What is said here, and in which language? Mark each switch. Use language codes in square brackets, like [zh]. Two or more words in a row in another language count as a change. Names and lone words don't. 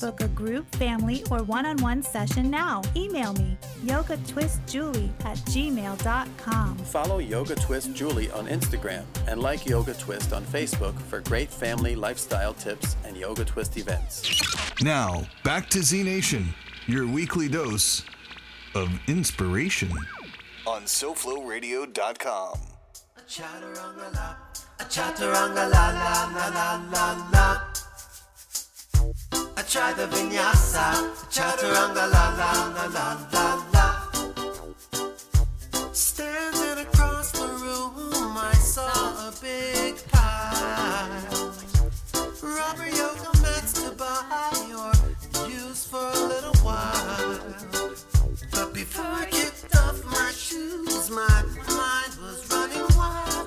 [en] Book a group, family, or one-on-one session now. Email me, yogatwistjulie@gmail.com. Follow Yoga Twist Julie on Instagram and like Yoga Twist on Facebook for great family lifestyle tips and Yoga Twist events. Now, back to Z Nation, your weekly dose of inspiration on SoFloRadio.com. Chaturanga-la, a chaturanga-la-la-la-la-la-la. I tried the vinyasa, chaturanga-la-la-la-la-la-la. Standing across the room, I saw a big pile. Rubber yoga mats to buy or use for a little while. But before I kicked off my shoes, my mind was running wild.